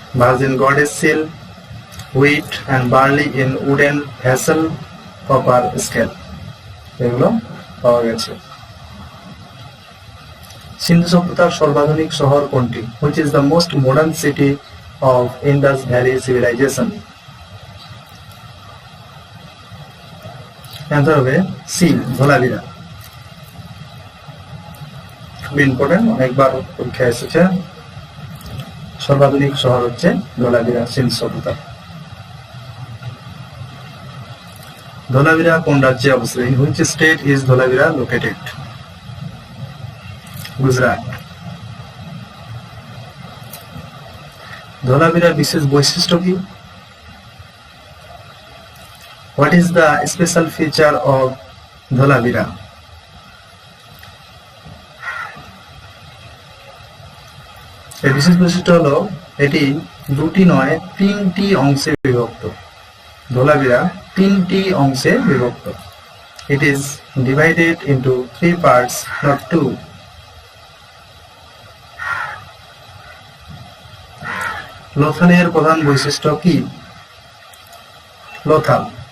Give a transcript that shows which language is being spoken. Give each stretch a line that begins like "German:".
English: virgin goddess seal, wheat and barley in wooden vessel, copper scale,
Bangla: এগুলো পাওয়া গেছে। সিন্ধু সভ্যতার সর্বাধুনিক শহর কোনটি?
English: Which is the most modern city of Indus Valley civilization?
Bangla: Answer হবে C Dholavira. খুব ইম্পর্টেন্ট, অনেকবার পরীক্ষা এসেছে। সর্বাধুনিক শহর হচ্ছে ধোলাভিরা, সিন্ধু সভ্যতা। ধোলাভিরা কোন রাজ্যে অবস্থিত?
English: In which state is Dholavira located?
Bangla: Gujarat. ধোলাভিরার বিশেষ বৈশিষ্ট্য কি?
English: What is the special feature of Dholavira?
Bangla: এর বিশেষ বৈশিষ্ট্য হলো এটি দুটি নয় 3টি অংশে বিভক্ত। ধোলাভিরা 3টি অংশে বিভক্ত।
English: It is divided into 3 parts, not 2.
Bangla: লোথালের প্রধান বৈশিষ্ট্য কি? লোথাল।